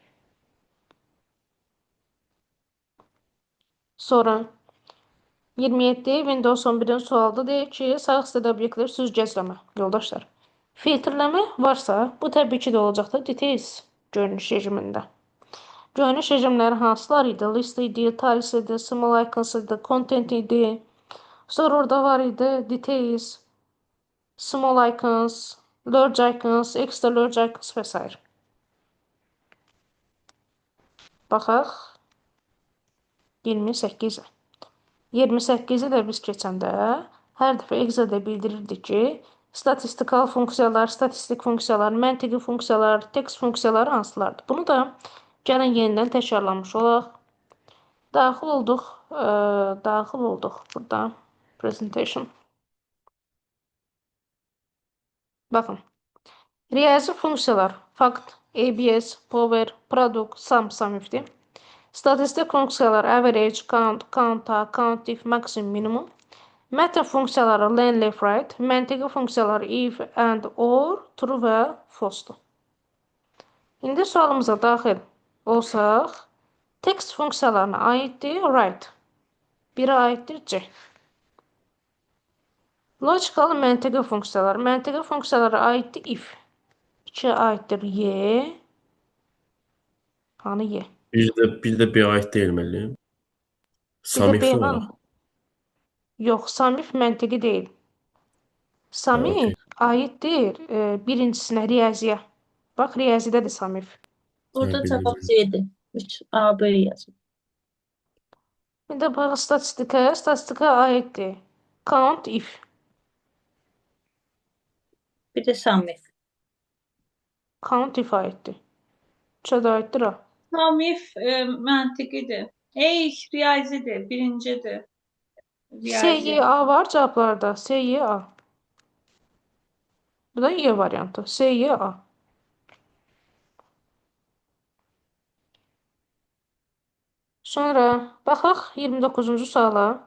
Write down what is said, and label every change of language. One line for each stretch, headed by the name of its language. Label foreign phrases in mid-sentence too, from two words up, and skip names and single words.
Azerbaijani: Sonra 27 Windows 11-in sualda deyir ki, sağ hissədə obyektlər süzgəcləmə. Yoldaşlar, filtrləmə varsa, bu təbii ki də olacaqdır details görünüş rejimində. Görünüş rejimləri hansılar idi? List idi, tiles idi,
English: small icons
Azerbaijani: idi, content idi. Sonra orada var idi
English: details, small icons, large icons, extra large icons
Azerbaijani: və s. Baxaq 28-ə. 28-i də biz keçəndə hər dəfə Excel-də bildirirdik ki, statistikal funksiyalar, statistik funksiyalar, məntiqi funksiyalar, text funksiyaları hansılardır? Bunu da gəlin yenidən təkrarlamış olaq. Daxil olduq burada. Presentation. Baxın. Riyazi funksiyalar,
English: fact, ABS, power, product, sum,
Azerbaijani: if-dir. Statistik funksiyalar
English: average, count, counta, countif, maximum, minimum.
Azerbaijani: Mətn funksiyaları
English: len, left, right.
Azerbaijani: Məntiqi funksiyalar
English: if, and, or, true
Azerbaijani: və false-dur. İndi sualımıza daxil olsaq, text funksiyalarına aiddir right. Biri aiddir C. Logical məntiqi funksiyalar. Məntiqi funksiyalara aiddir if. 2 aiddir Y. Hanı Y? Bir də bir aid deyil müəllim. Samif də var. Yox, samif məntiqi deyil. Samif aiddir birincisinə, riyaziyə. Bax, riyazidə də samif. Burada cavab C-dir. 3 A, B yazın. Bir də bax, statistika aiddir.
English: Count if.
Azerbaijani: Bir də Samif.
English: Count if
Azerbaijani: aiddir. Üçə də aiddir ha. Samif məntiqidir. Riyazidir, birincidir. SYA var cavablarda. SYA. Bu da Y variantı. SYA. Sonra baxaq 29-cu suala.